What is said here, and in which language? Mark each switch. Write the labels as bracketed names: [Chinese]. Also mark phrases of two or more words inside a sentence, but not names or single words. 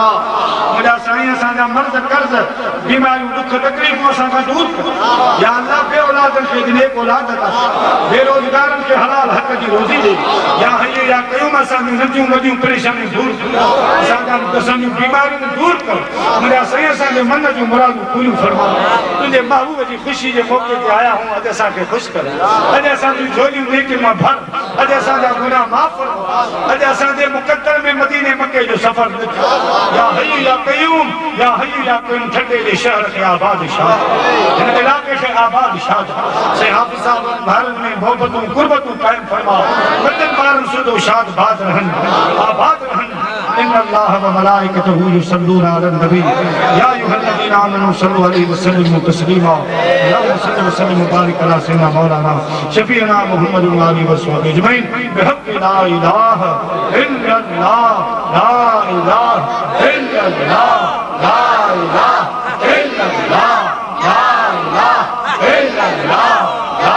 [Sindhi] मुंहिंजा साईं असांजा मर्ज़ कर्ज़ बीमारियूं दुख तकलीफ़ूं असांखां दूर कर या अल्लाह बे औलादनि खे नेक औलाद अता बेरोज़गारनि खे हलाल हक़ जी रोज़ी ॾे [Arabic] يا حي يا قيوم [Sindhi] असांजूं नंढियूं वॾियूं परेशानियूं दूर कर असांजूं बीमारियूं दूर कर मुंहिंजा साईं असांजे मन जूं मुरादूं पूरियूं फरमा तुंहिंजे महबूब जी ख़ुशी जे मौक़े ते आया आहियूं अॼु असांखे ख़ुशि कर अॼु असांजूं झोलियूं नेकी मां भर अॼु असांजा गुनाह माफ़ फरमा अॼु असांजे मुक़द्दर में मदीने मके जो सफ़र [Arabic] يا حي يا قيوم يا حي يا قيوم [Sindhi] ठटे जे शहर खे आबाद शाह हिन इलाइक़े खे आबाद शाह साईं हाफ़िज़ साहब भारत में मोहबतूं गुरबतूं क़ाइम फरमा वॾनि ॿारनि सुधो शाद बाद रहनि आबाद रहनि [Arabic] إن الله وملائكته يصلون على النبي يا أيها الذين آمنوا صلوا عليه وسلموا تسليما اللهم صل وسلم وبارك على سيدنا مولانا شفيعنا محمد وآله وصحبه أجمعين بحق لا إله إلا الله لا إله إلا الله لا إله إلا الله لا إله إلا الله